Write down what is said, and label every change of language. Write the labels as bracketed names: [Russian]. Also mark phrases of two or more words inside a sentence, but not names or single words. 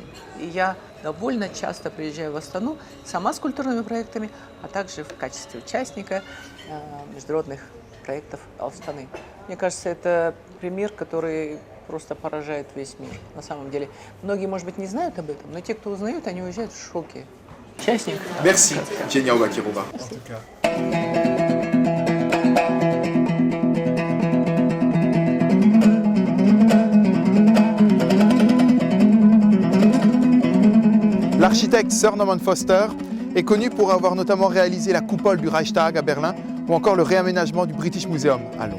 [Russian] И я довольно часто приезжаю в Астану сама с культурными проектами, а также в качестве участника международных проектов Астаны. Мне кажется, это пример, который просто поражает весь мир. На самом деле, многие, может быть, не знают об этом, но те, кто узнают, они уезжают в шоке. Участник. [French] Merci, Genia Bakirova. L'architecte Sir Norman Foster est connu pour avoir notamment réalisé la coupole du Reichstag à Berlin ou encore le réaménagement du British Museum à Londres.